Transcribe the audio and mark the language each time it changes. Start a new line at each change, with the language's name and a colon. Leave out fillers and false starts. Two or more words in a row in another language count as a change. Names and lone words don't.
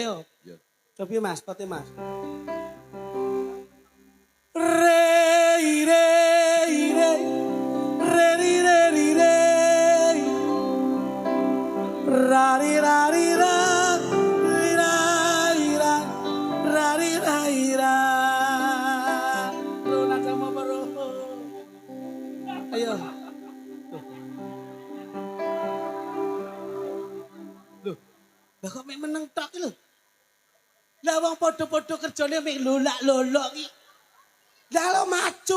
Javanese: Ayo. Coba Mas, kote Mas. Re re re re re re re ra ri ra ri ra ri ra ri ra ra ri ra ri ra. Luna sama bro. Ayo. Loh. Lah kok mek meneng tok lho. Lah wong padha-padha kerjane mek lolak-lolok iki. Lah lo maju.